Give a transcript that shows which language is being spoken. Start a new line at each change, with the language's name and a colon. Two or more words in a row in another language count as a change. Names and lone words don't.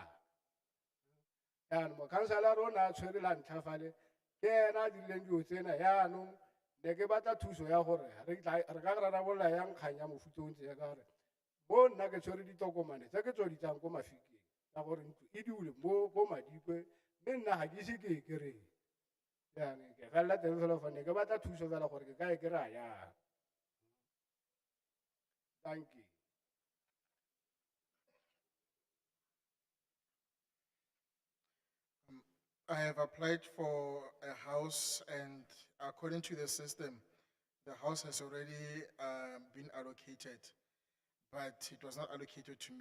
Tswana: Yaanong mokhanselara rona a tshwere la ntlha fale ke ena a dirileng dilo tsena yaanong ne ke batla thuso ya gore re ka rarabolola yang kgang ya mofuta o ntse ya ka gore mo nna ke tshwere ditokomane tse ke tso di tsayang ko Mafikeng ka gore ntlo e dule mo ko Madikwe mme nna ga ke ise ke e kry-e. Yaanong ke felela teng fela fa ne ke batla thuso fela gore ke ka e kry-a yang.
English: Thank you. I have applied for a house and according to the system, the house has already been allocated, but it was not allocated to me.